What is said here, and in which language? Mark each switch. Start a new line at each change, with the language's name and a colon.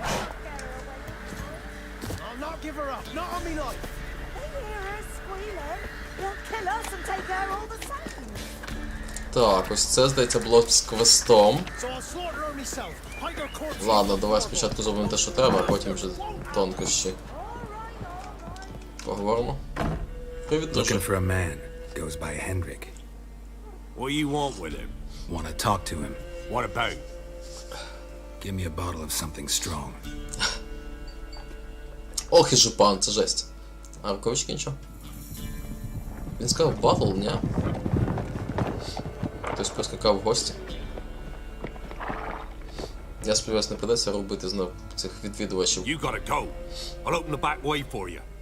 English: I'll not give her up, not on me life. They hear her squealing. They'll kill us and take her all the same.
Ukrainian: Так, ось це, здається, було з квестом.
English: So I'll slaughter her myself. Hide her corpse.
Ukrainian: Ладно, давай спочатку зробимо те, що треба, а потім вже тонкощі. Поговоримо. Привіт, друже.
English: Looking for a man. Goes by Hendrik. What you want with him? Want to talk to him. What about? Give me a bottle of something strong.
Ukrainian: Ох і жупан, це жесть. А рукавички нічого? Він сказав батл, ні? Хтось проскакав в гості. Я сподіваюся, не придеться робити знов цих відвідувачів.
English: You gotta go. I'll open the back way for you.